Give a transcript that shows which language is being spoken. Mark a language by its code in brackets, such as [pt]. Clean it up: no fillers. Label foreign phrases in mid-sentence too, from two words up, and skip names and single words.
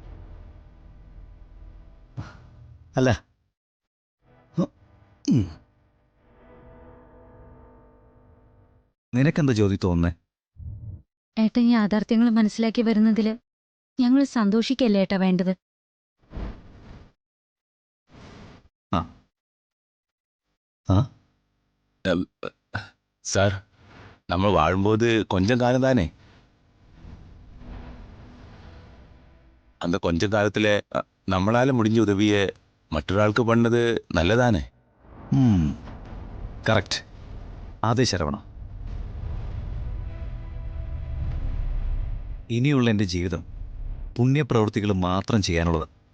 [ml] അല്ല, നിനക്കെന്താ ജ്യോതി തോന്നുന്നേ? ഏട്ടൻ ഈ യാഥാർത്ഥ്യങ്ങൾ മനസ്സിലാക്കി വരുന്നതിൽ ഞങ്ങൾ സന്തോഷിക്കല്ലേ ഏട്ടാ വേണ്ടത്. ആ ആ [ta] சார், நம்ம வாழும்போது கொஞ்சம் காலம் தானே. அந்த கொஞ்ச காலத்துல நம்மளால முடிஞ்ச உதவிய മറ്റൊരാൾക്ക് பண்ணது നല്ലതാണേ. [ml] കറക്റ്റ്. അതെ ശരവണ, ഇനിയുള്ള എൻ്റെ ജീവിതം പുണ്യപ്രവൃത്തികൾ മാത്രം ചെയ്യാനുള്ളത്.